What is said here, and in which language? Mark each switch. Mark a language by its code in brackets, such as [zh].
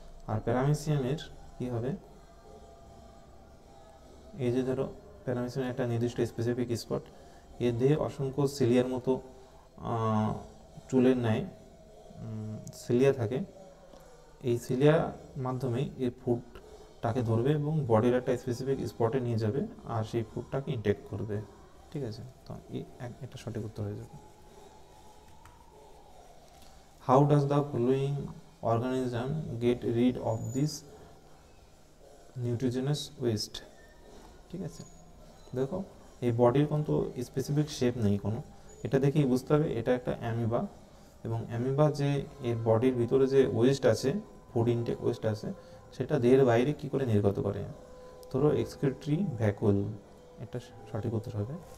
[bn] আর প্যারামিসিয়ামের কি হবে, এই যে ধরো প্যারামিসিয়ামের একটা নির্দিষ্ট স্পেসিফিক স্পট, এর দেহে অসংখ্য সিলিয়ার মতো চুলের ন্যায় সিলিয়া থাকে। এই সিলিয়ার মাধ্যমেই এই ফুডটাকে ধরবে এবং বডির একটা স্পেসিফিক স্পটে নিয়ে যাবে, আর সেই ফুডটাকে ইনটেক করবে, ঠিক আছে। তো এটা সঠিক উত্তর হয়ে যাবে। [en] How does the following organism get rid of this nitrogenous waste. [bn] ঠিক আছে, দেখো এই বডির কিন্তু স্পেসিফিক শেপ নেই কোনো, এটা দেখেই বুঝতে হবে এটা একটা অ্যামিবা, এবং অ্যামিবা যে এর বডির ভিতরে যে ওয়েস্ট আছে, ফুড ইনটেক ওয়েস্ট আছে, সেটা দেহের বাইরে কী করে নির্গত করে, ধরো এক্সক্রিটরি ভ্যাকুল, এটা সঠিক উত্তর হবে।